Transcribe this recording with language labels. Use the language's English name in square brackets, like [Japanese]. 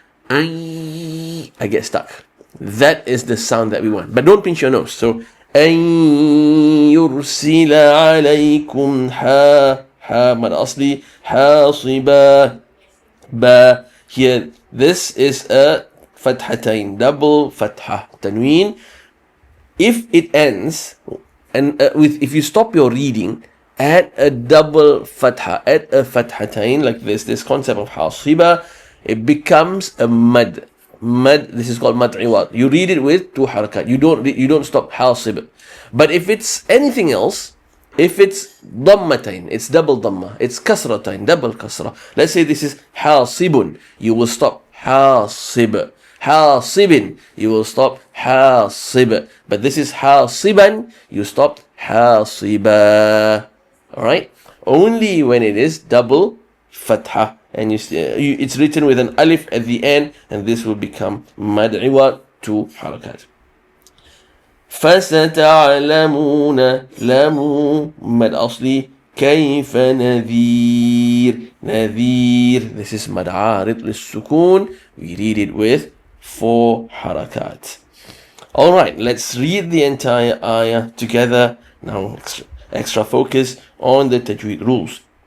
[English] I get stuck. That is the sound that we want. But don't pinch your nose. So, [Arabic] أن يرسل عليكم مد أصلي حاصبا ba. [English] Here, this is a fathatain, double fathah, tanween. If it ends, and if you stop your reading at a double fathah, at a fathatain, like this concept of hasiba, it becomes a mad. Mad, this is called mad iwad. You read it with two harakat. You don't stop hasib. But if it's anything else, if it's dhammatain, it's double dhamma. It's kasratain, double kasra. Let's say this is hasibun. You will stop hasib. Hasibin, you will stop hasib. But this is hasiban, you stop hasiba. Alright? Only when it is double fathah. And it's written with an alif at the end, and this will become mad'iwa, two harakat. [Arabic] فستعلمون لمو مد أصلي كيف نذير. [English] This is [Arabic] مد عارض للسكون. [English] We read it with 4 harakat. Alright, let's read the entire ayah together. Now extra focus on the tajweed rules.